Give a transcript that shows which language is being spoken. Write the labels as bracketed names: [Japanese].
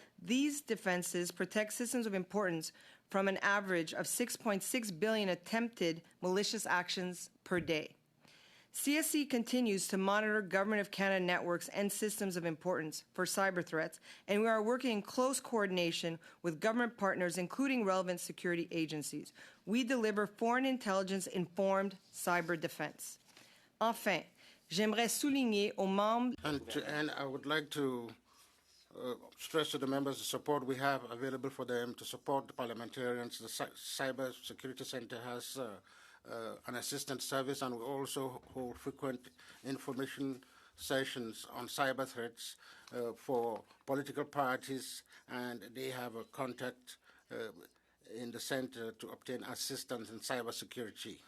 [English] These defenses protect systems of importance from an average of 6.6 billion attempted malicious actions per day. CSC continues to monitor Government of Canada networks and systems of importance for cyber threats, and we are working in close coordination with government partners, including relevant security agencies. We deliver foreign intelligence-informed cyber defense. [French] Enfin, j'aimerais souligner aux membres... [English] And to end, I would like to stress to the members the support we have available for them to support the parliamentarians. The Cyber Security Center has an assistance service, and we also hold frequent information sessions on cyber threats for political parties, and they have a contact in the center to obtain assistance in cybersecurity.